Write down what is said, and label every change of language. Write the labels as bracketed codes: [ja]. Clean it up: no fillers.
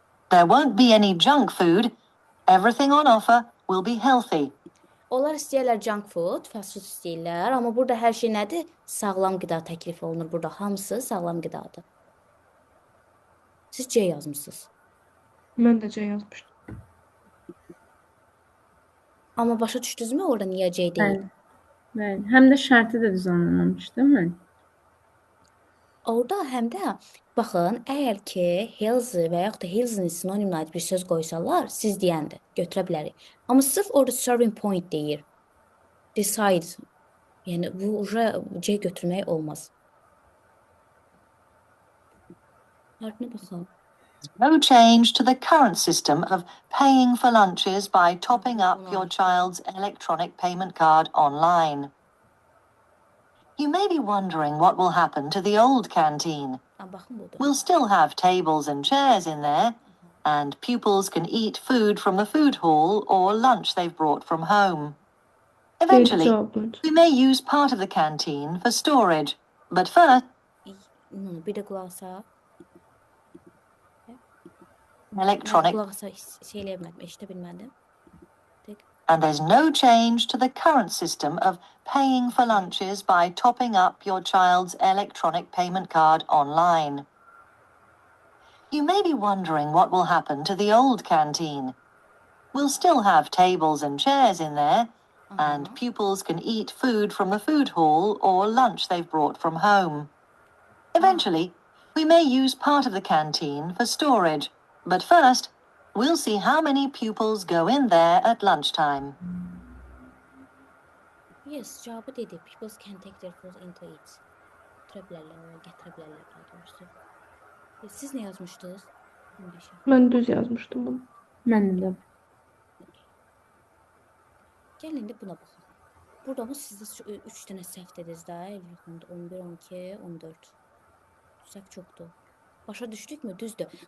[en] There won't be any junk food. Everything on offer will be healthy. [az] Onlar istəyirlər junk food, fast food istəyirlər, amma burada hər şey nədir? Sağlam qida təklif olunur burada. Hamısı sağlam qidadır. Siz C yazmısınız. Mən də C yazmışdım. Amma başa düşdünüzmü orada niyə C deyil? Bəli. Bəli. Həm də şərti də düzənlənməmiş, deyilmi? Orada həm də baxın, əgər ki healthy və yaxud da healthy sinonimlə bir söz qoysalar, siz deyəndir, götürə bilərik. Amma sırf orada starting point deyir. [en] Decide. [az] Yəni bu C götürmək olmaz. Ardına baxaq. [en] No change to the current system of paying for lunches by topping up your child's electronic payment card online. You may be wondering what will happen to the old canteen. [az] Baxın budur. [en] We'll still have tables and chairs in there, and pupils can eat food from the food hall or lunch they've brought from home. Eventually, [az] Cavabınca. [en] we may use part of the canteen for storage, but first, [az] Bir də qulaq asaq. [en] electronic, [az] Qulaq asaq şey eləyə bilmədim, eşidə bilmədim. [en] and there's no change to the current system of paying for lunches by topping up your child's electronic payment card online. You may be wondering what will happen to the old canteen. We'll still have tables and chairs in there, and pupils can eat food from the food hall or lunch they've brought from home. Eventually, we may use part of the canteen for storage, but first, we'll see how many pupils go in there at lunchtime. [az] Yes, cavabı dedi. [en] People can take their food into it. [az] Götürə bilərlər, gətirə bilərlər daha doğrusu. Siz nə yazmışdınız? 15. Mən düz yazmışdım bunu. Mən də. Gəlin indi buna baxaq. Burada bu sizdə 3 dənə səhv dediniz də, Elvin 11, 12, 14. Səhv çoxdur. Başa düşdükmü? Düzdür.